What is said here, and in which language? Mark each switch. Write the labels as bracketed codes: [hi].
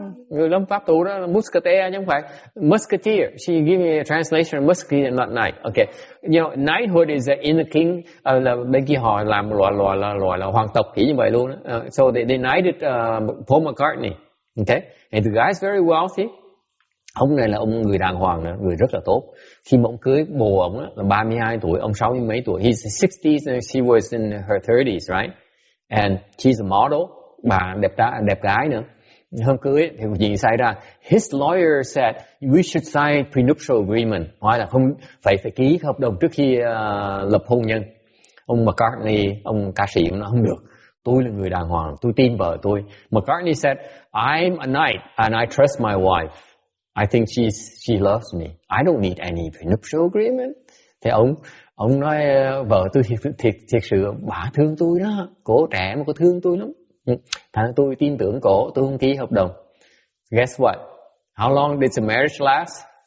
[vi] Người lâm pháp tu đó là musketeer chứ không phải musketeer. [en] She gave me a translation musketeer, not knight. Okay, you know, knighthood is in the king. [vi] Là bên kia họ làm loại là hoàng tộc kiểu như vậy luôn. [en] So they knighted Paul McCartney. Okay, and the guy's very wealthy. [vi] Ông này là ông người đàng hoàng, người rất là tốt. Khi mà ông cưới bồ ông là 32 tuổi, ông 60 mấy tuổi. [en] He's 60s and she was in her 30s, right? And she's a model, [vi] bà đẹp gái nữa. Hôm cưới thì chuyện xảy ra. [en] His lawyer said we should sign prenuptial agreement. [vi] Hỏi là không phải ký hợp đồng trước khi lập hôn nhân. Ông McCartney, ông ca sĩ nói không được. Tôi là người đàng hoàng, tôi tin vợ tôi. [en] McCartney said I'm a knight and I trust my wife. I think she loves me. I don't need any prenuptial agreement. [vi] Thì ông nói vợ tôi thiệt sự bà thương tôi đó. Cổ trẻ mà cô thương tôi lắm. Thành ra tôi tin tưởng cổ, tôi không ký hợp đồng. [en] Guess what? How long did the marriage last?